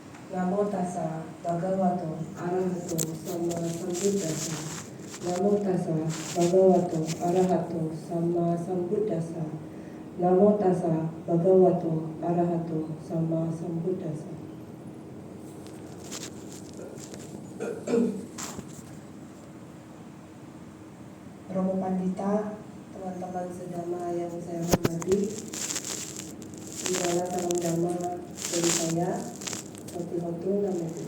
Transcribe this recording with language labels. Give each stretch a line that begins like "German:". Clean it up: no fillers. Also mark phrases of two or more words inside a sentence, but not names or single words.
Pali: Namo tassa bhagavato arahato sama sambuddhassa. Namo tassa bhagavato arahato sama sambuddhassa. Namo tassa bhagavato arahato sama sambuddhassa.
Indonesian: Romo Pandita, teman-teman sedama yang saya hormati, inilah salam dhamma dari saya,
Pali: Hotu Namo.